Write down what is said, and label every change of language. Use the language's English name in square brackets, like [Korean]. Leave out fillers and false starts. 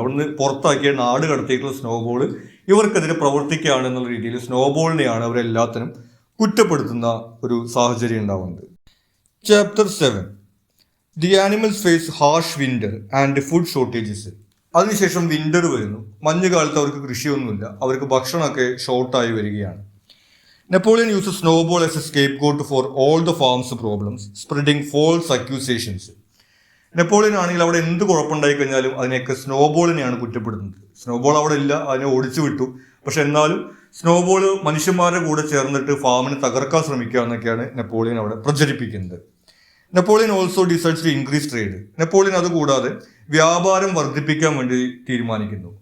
[Malayalam] അവിടുന്ന് പുറത്താക്കിയ നാട് കടത്തിയിട്ടുള്ള സ്നോബോൾ ഇവർക്കെതിരെ പ്രവർത്തിക്കുകയാണ് എന്നുള്ള രീതിയിൽ സ്നോബോളിനെയാണ് അവരെല്ലാത്തിനും കുറ്റപ്പെടുത്തുന്ന ഒരു സാഹചര്യം ഉണ്ടാവുന്നത്. [English] Chapter 7, the animals face harsh winter and food shortages. [Malayalam] അതിനുശേഷം വിന്റർ വരുന്നു. മഞ്ഞുകാലത്ത് അവർക്ക് കൃഷിയൊന്നുമില്ല, അവർക്ക് ഭക്ഷണമൊക്കെ ഷോർട്ടായി വരികയാണ്. [English] Napoleon uses snowball as a scapegoat for all the farm's problems, spreading false accusations. [Malayalam] Napoleon ആണെങ്കിൽ അവിടെ എന്ത് കുഴപ്പമുണ്ടായി കഴിഞ്ഞാലും അതിനെയൊക്കെ സ്നോബോളിനെയാണ് കുറ്റപ്പെടുത്തുന്നത്. സ്നോബോൾ അവിടെ ഇല്ല, അതിനെ ഓടിച്ചു വിട്ടു. പക്ഷെ എന്നാലും സ്നോബോൾ മനുഷ്യന്മാരുടെ കൂടെ ചേർന്നിട്ട് ഫാമിനെ തകർക്കാൻ ശ്രമിക്കുക എന്നൊക്കെയാണ് നെപ്പോളിയൻ അവിടെ പ്രചരിപ്പിക്കുന്നത്. [English] Napoleon also decides to increase trade. [Malayalam] Napoleon അതുകൂടാതെ വ്യാപാരം വർദ്ധിപ്പിക്കാൻ വേണ്ടി തീരുമാനിക്കുന്നു.